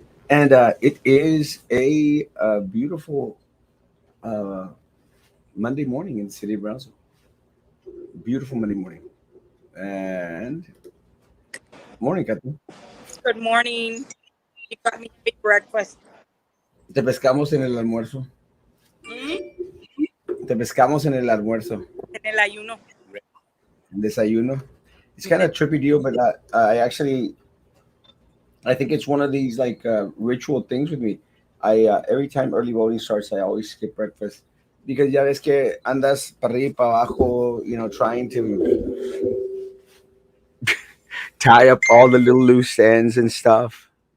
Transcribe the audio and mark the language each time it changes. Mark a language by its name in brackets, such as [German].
[English] And it is a beautiful uh, Monday morning in the city of Brownsville. Beautiful Monday morning. And morning, Katy. Good morning. You got me a big breakfast. [Spanish] Te pescamos en el almuerzo. Mm, Te pescamos en el almuerzo. en el ayuno. Desayuno. [English] It's kind of a trippy deal, but I think it's one of these like ritual things with me. I every time early voting starts, I always skip breakfast because [Spanish] ya ves que andas para arriba y para abajo, [English] trying to tie up all the little loose ends and stuff.